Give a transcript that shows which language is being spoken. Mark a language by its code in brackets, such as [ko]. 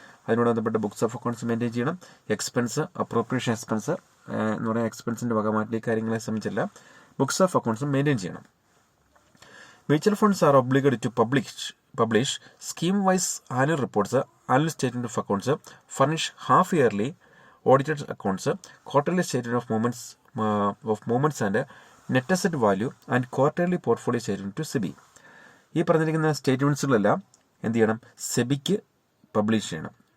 [ml] അതിനോട് ബന്ധപ്പെട്ട books of accounts maintain ചെയ്യണം. എക്സ്പെൻസ്, അപ്രോപ്രിയേഷൻ എക്സ്പെൻസ് എന്ന് പറയുന്ന എക്സ്പെൻസിൻ്റെ വകമാറ്റി കാര്യങ്ങളെ സംബന്ധിച്ചല്ല, ബുക്സ് ഓഫ് അക്കൗണ്ട്സും മെയിൻറ്റെയിൻ ചെയ്യണം. [en] Mutual funds are obligated to publish scheme-wise annual reports, annual statement of accounts, furnish half-yearly audited accounts, quarterly statement of movements and net asset value, and quarterly portfolio statement to SEBI. [ml] ഈ പറഞ്ഞിരിക്കുന്ന സ്റ്റേറ്റ്മെൻറ്റ്സുകളെല്ലാം എന്ത് ചെയ്യണം? സെബിക്ക് publish ചെയ്യണം.